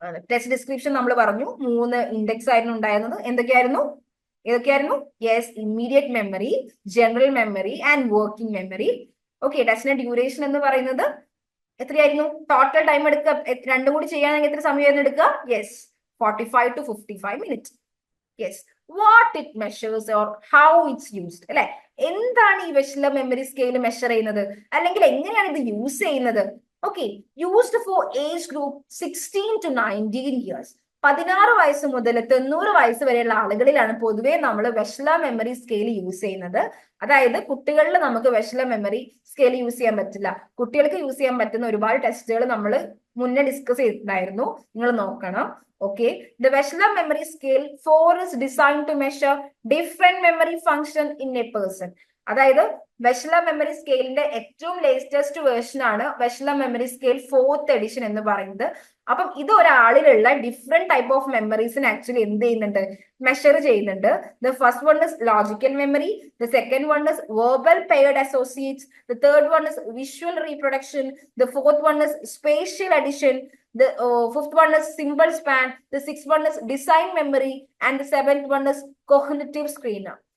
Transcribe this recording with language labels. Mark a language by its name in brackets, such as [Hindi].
[Malayalam] Test description നമ്മൾ പറഞ്ഞു 3 index ആയിരുന്നു ഉണ്ടായിരുന്നത്. ഏതൊക്കെയായിരുന്നു? [English] Yes, immediate memory, general memory and working memory. [Malayalam] Okay, ടെസ്റ്റിന്റെ ഡ്യൂറേഷൻ എന്ന് പറയുന്നത് എത്രയായിരുന്നു? ടോട്ടൽ ടൈം എടുക്കുക, രണ്ടും കൂടി ചെയ്യാനെങ്കിൽ എത്ര സമയമായിരുന്നു എടുക്കുക? [English] Yes, 45 to 55 minutes. Yes, what it measures or how it's used, അല്ലെ? [Malayalam] എന്താണ് ഈ വെഷ്ലർ മെമ്മറി സ്കെയിൽ മെഷർ ചെയ്യുന്നത്, അല്ലെങ്കിൽ എങ്ങനെയാണ് ഇത് യൂസ് ചെയ്യുന്നത്? [English] Okay, used for age group 16 to 19 years. [Malayalam] 16 വയസ്സ് മുതൽ 90 വയസ്സ് വരെയുള്ള ആളുകളിലാണ് പൊതുവെ നമ്മൾ വെഷ്ലർ മെമ്മറി സ്കെയിൽ യൂസ് ചെയ്യുന്നത്. അതായത് കുട്ടികളിൽ നമുക്ക് വെഷ്ലർ മെമ്മറി സ്കെയിൽ യൂസ് ചെയ്യാൻ പറ്റില്ല. കുട്ടികൾക്ക് യൂസ് ചെയ്യാൻ പറ്റുന്ന ഒരുപാട് ടെസ്റ്റുകൾ നമ്മൾ മുന്നേ ഡിസ്കസ് ചെയ്തിട്ടുണ്ടായിരുന്നു, നിങ്ങൾ നോക്കണം. [English] Okay, the Wechsler memory scale 4 is designed to measure different memory function in a person. [Malayalam] അതായത് വെഷ്ലർ മെമ്മറി സ്കെയിലിന്റെ ഏറ്റവും ലേറ്റസ്റ്റ് വേർഷൻ ആണ് Wechsler memory scale 4th edition എന്ന് പറയുന്നത്. അപ്പം ഇത് ഒരാളിലുള്ള ഡിഫറെന്റ് ടൈപ്പ് ഓഫ് മെമ്മറീസിന് ആക്ച്വലി എന്ത് ചെയ്യുന്നുണ്ട്? മെഷർ ചെയ്യുന്നുണ്ട്. [English] The first one is logical memory, the second one is verbal paired associates, the third one is visual reproduction, the fourth one is spatial addition, the fifth one is symbol span, the sixth one is design memory, and the seventh one is cognitive screener.